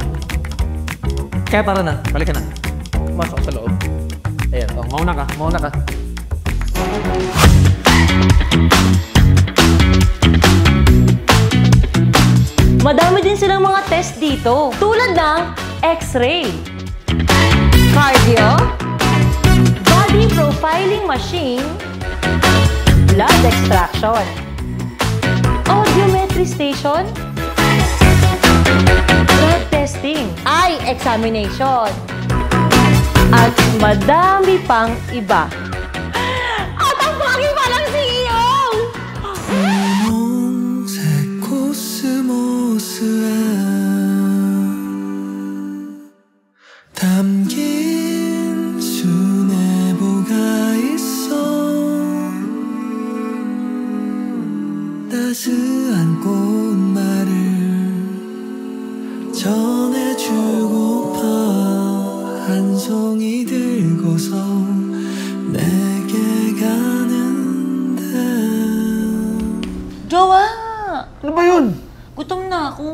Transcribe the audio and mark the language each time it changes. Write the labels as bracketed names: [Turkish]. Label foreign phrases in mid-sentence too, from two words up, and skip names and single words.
[Filipino] Kaya tara na, balik ka na. Pumasok sa loob. Ayan, mauna ka. Madami din silang mga test dito. Tulad ng X-ray, cardio, body profiling machine, blood extraction, audiometry station, blood testing, eye examination, at madami pang iba. At ang bagay pa lang si Iyong! [Korean] 담긴 수뇌보가 있어 따스한 꽃말을 전해주고파 한 송이 들고서 내게 가는데 [Filipino] Jowa! Ano ba yun? Gutom na ako.